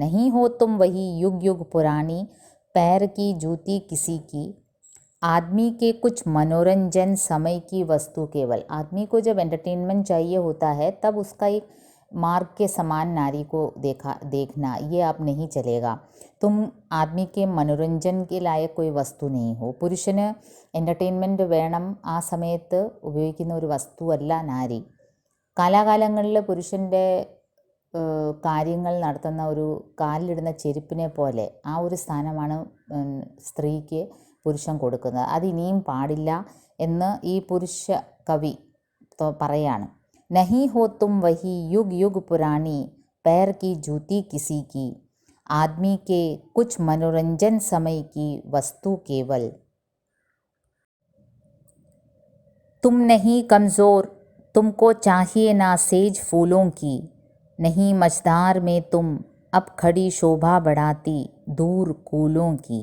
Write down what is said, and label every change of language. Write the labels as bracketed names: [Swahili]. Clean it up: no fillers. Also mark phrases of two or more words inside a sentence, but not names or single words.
[Hindi] नहीं हो तुम वही युग युग पुरानी, पैर की जूती किसी की, आदमी के कुछ मनोरंजन, समय की वस्तु केवल. आदमी को जब एंटरटेनमेंट चाहिए होता है तब उसका एक मार्ग के समान नारी को देखना ये अब नहीं चलेगा. तुम ആദ്മി के മനോരഞ്ജൻ के लायक कोई വസ്തു नहीं हो. [Malayalam] പുരുഷന് എൻ്റർടൈൻമെൻറ്റ് വേണം, ആ സമയത്ത് ഉപയോഗിക്കുന്ന ഒരു വസ്തുവല്ല നാരി. കാലാകാലങ്ങളിൽ പുരുഷൻ്റെ കാര്യങ്ങൾ നടത്തുന്ന ഒരു കാലിലിടുന്ന ചെരുപ്പിനെ പോലെ ആ ഒരു സ്ഥാനമാണ് സ്ത്രീക്ക് പുരുഷൻ കൊടുക്കുന്നത്. അതിനിയും പാടില്ല എന്ന് ഈ പുരുഷ കവി പറയാണ്. [Hindi] नहीं हो तुम वही युग युग पुरानी, पैर की जूती किसी की, आदमी के कुछ मनोरंजन, समय की वस्तु केवल. तुम नहीं कमज़ोर, तुमको चाहिए ना सेज फूलों की, नहीं मझधार में तुम अब खड़ी शोभा बढ़ाती दूर कूलों की.